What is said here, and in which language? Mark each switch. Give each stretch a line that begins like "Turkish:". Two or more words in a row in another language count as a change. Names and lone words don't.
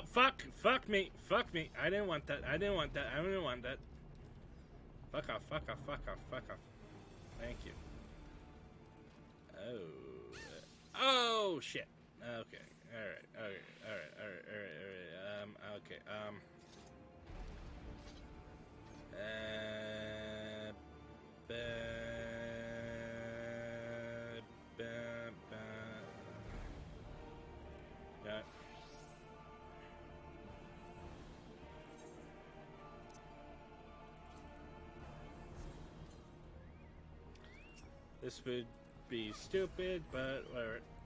English: Fuck me. Fuck me. I didn't want that. I didn't want that. I didn't want that. Fuck off, fuck off, fuck off, fuck off. Thank you. Oh. Oh, shit. Okay. Alright, alright, alright, alright, alright, alright. Okay, ba, ba, ba. Yeah. This would be stupid, but whatever.